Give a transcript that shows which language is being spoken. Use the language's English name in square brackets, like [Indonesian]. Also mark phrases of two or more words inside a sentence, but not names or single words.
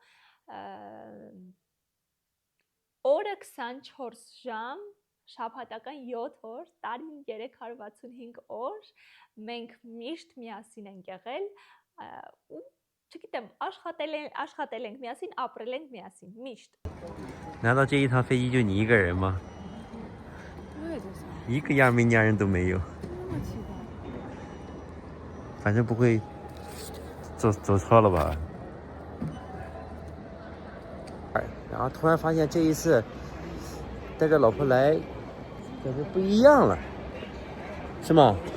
[Armenian] օրը 24 ժամ, շաբաթական 7 օր, տարին 365 օր, մենք միշտ միասին ենք եղել ու չգիտեմ, աշխատել ենք միասին, ապրել ենք միասին, միշտ։ [Chinese] 难道这一趟飞机就你一个人吗？我也在想，一个亚美尼亚人都没有。那么期待。反正不会走错了吧？然后突然发现这一次带着老婆来，感觉不一样了，是吗？